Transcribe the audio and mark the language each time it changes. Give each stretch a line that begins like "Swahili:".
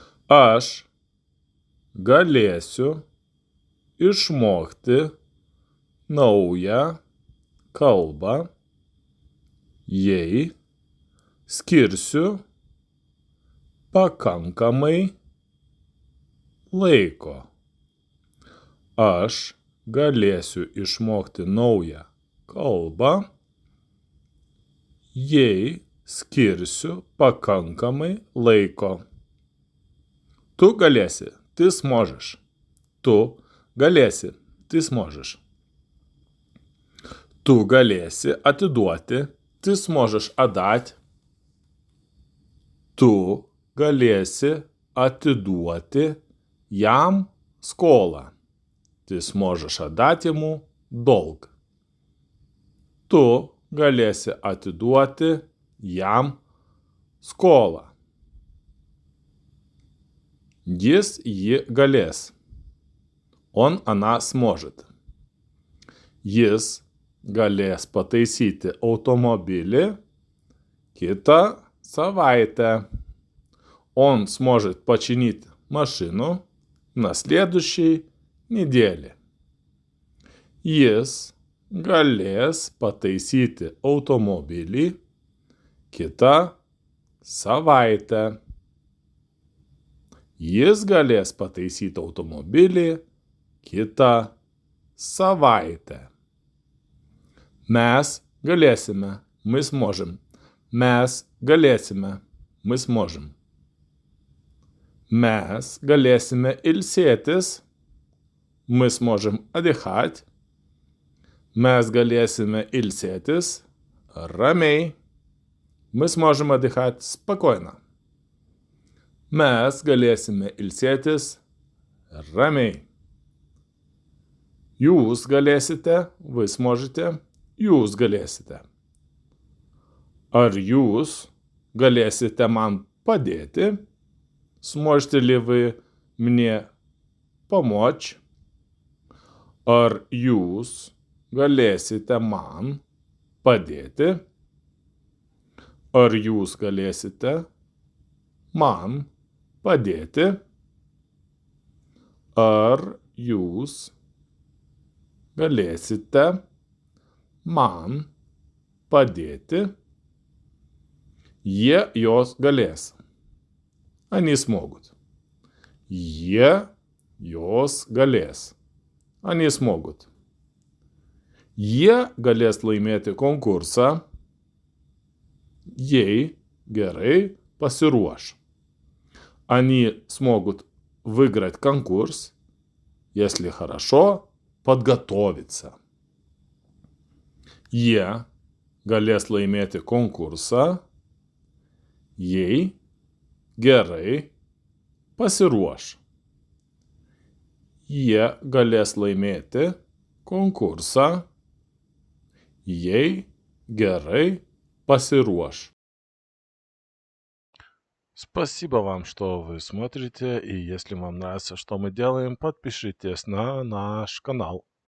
Lithuanian: Aš galėsiu išmokti naują kalbą, jei skirsiu pakankamai laiko. Aš galėsiu išmokti naują kalbą, jei skirsiu pakankamai laiko. Tu galėsi,
Russian: ты сможешь.
Lithuanian: Tu galėsi, ты сможешь. Tu galėsi atiduoti,
Russian: ты сможешь отдать.
Lithuanian: Tu galėsi atiduoti jam skolą.
Russian: Ты сможешь отдать ему долг.
Lithuanian: Tu galėsi atiduoti jam skolą. Jis, ji galės.
Russian: Он, она сможет.
Lithuanian: Jis galės pataisyti automobilį kitą savaitę.
Russian: Он сможет починить машину на следующей неделе.
Lithuanian: Jis galės pataisyti automobilį kitą savaitę. Jis galės pataisyti automobilį kitą savaitę. Mes galėsime,
Russian: мы сможем.
Lithuanian: Mes galėsime, мы сможем. Mes galėsime ilsėtis,
Russian: мы сможем отдыхать.
Lithuanian: Mes galėsime ilsėtis ramiai.
Russian: Мы сможем отдыхать спокойно.
Lithuanian: Mes galėsime ilsėtis ramiai. Jūs galėsite,
Russian: вы сможете,
Lithuanian: jūs galėsite. Ar jūs galėsite man padėti?
Russian: Сможете ли вы мне помочь?
Lithuanian: Ar jūs galėsite man padėti? Ar jūs galėsite man padėti? Ar jūs galėsite man padėti? Jie, jos galės.
Russian: Они смогут.
Lithuanian: Jie, jos galės.
Russian: Они смогут.
Lithuanian: Jie galės laimėti konkursą, jei gerai pasiruoš.
Russian: Они смогут выиграть конкурс, если хорошо подготовиться.
Lithuanian: Jie galės laimėti konkursą, jei gerai pasiruoš. Jie galės laimėti konkursą, jei gerai pasiруoш.
Russian: Спасибо вам, что вы смотрите, и если вам нравится, что мы делаем, подпишитесь на наш канал.